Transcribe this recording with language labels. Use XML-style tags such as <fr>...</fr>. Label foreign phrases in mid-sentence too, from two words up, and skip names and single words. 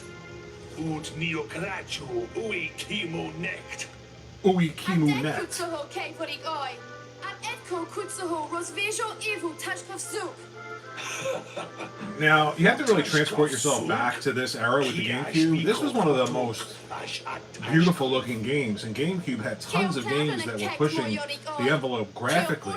<en>Ud Neokraju, Ui Kimu Nekt. Ui Kimu Nekt. Now, you have to really transport yourself back to this era with the GameCube. This was one of the most beautiful looking games, and GameCube had tons of games that were pushing the envelope graphically.</en>